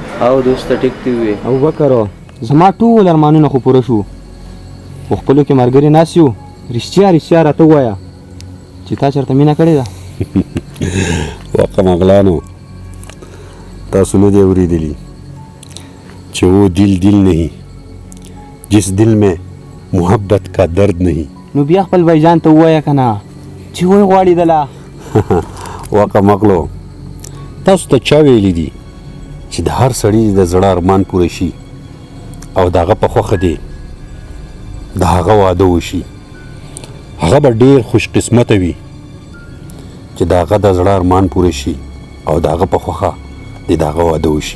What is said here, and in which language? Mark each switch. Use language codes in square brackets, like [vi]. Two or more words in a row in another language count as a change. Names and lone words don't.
[ps] او دوسته ټیک دی وې ابوبکرو، زما ټول ارمانونه خو پوره شو، خو خپلو کې ملګري ناست یو. رښتیا راته ووایه چې تا چېرته مینه کړې ده؟ وقمغلانو تاسو نه دی اورېدلي چې [ur] وہ دل نہیں جس دل میں محبت کا درد نہیں. [ps] نو بیا خپل بھیجان ته ووایه که نه چې وی غواړي دله. وقمغلو تاسو ته چا ویلي دي چې د هر سړي د زړه ارمان پوره شي او د هغه په خوښه دی د هغه واده وشي؟ هغه به ډېر خوش قسمته وي چې د هغه د زړه ارمان پوره شي او د هغه په خوښه د هغه واده وشي.